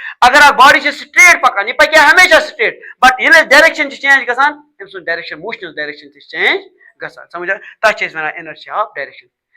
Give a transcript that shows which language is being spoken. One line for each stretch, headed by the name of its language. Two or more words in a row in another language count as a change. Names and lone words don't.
Kashmiri: अगर अख
English: body straight
Kashmiri: पकान यह पक हमेशा
English: straight but
Kashmiri: ये
English: direction change
Kashmiri: गसान अम सुन
English: direction motion direction change
Kashmiri: गसान. समझ तस वन
English: inertia of direction.